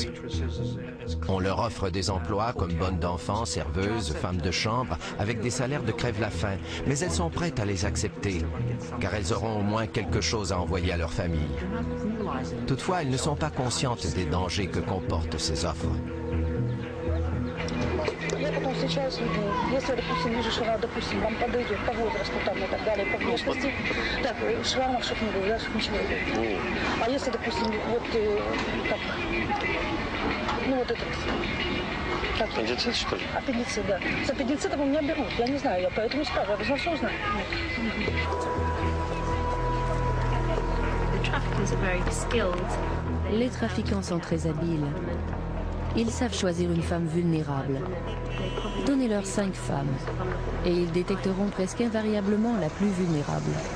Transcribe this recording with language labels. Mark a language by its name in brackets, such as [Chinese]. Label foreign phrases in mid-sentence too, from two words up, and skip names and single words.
[French] On leur offre des emplois comme bonnes d'enfants, serveuses, femmes de chambre, avec des salaires de crève-la-faim, mais elles sont prêtes à les accepter, car elles auront au moins quelque chose à envoyer à leur famille. Toutefois, elles ne sont pas conscientes des dangers que comportent ces offres. [Russian] Я потом встречаюсь с людьми. Если, допустим, вижу, что она, допустим, вам подойдет по возрасту там, и так далее, по внешности, так, шрамов, чтобы не было, да, чтобы ничего не было. А если, допустим, вот как, ну вот этот... Как, Аппендицит, что ли? Аппендицит, да. С аппендицитом у меня берут, я не знаю, я поэтому спрашиваю, я должна все узнать. [French] Les trafiquants sont très habiles. Ils savent choisir une femme vulnérable. Donnez-leur 5 femmes et ils détecteront presque invariablement la plus vulnérable.